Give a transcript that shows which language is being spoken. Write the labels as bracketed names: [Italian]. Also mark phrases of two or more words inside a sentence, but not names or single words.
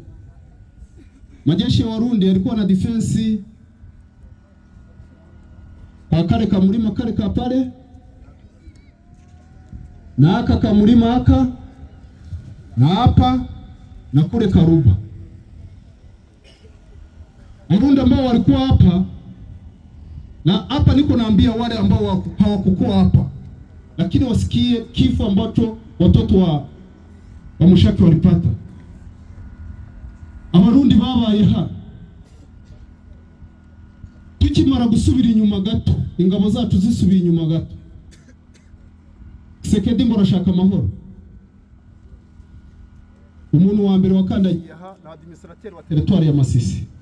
[Swahili] Majeshi ya Warundi yalikuwa na defense kale kamulima kale kapale na aka kamulima aka na hapa na kule Karuba. Warundi ambao walikuwa hapa, na hapa niko naambia wale ambao hawakukuwa hapa, lakini wasikie kifo ambacho watoto wa Mushaki walipata. [Kinyarwanda] Abarundi babaye ha tukimara gusubira inyuma gato, ingabo zacu zisubira inyuma gato. Kisekedi ngo arashaka amahoro. Umuntu wa mbere wakandagiye aha na administrateur wa territoire ya Masisi.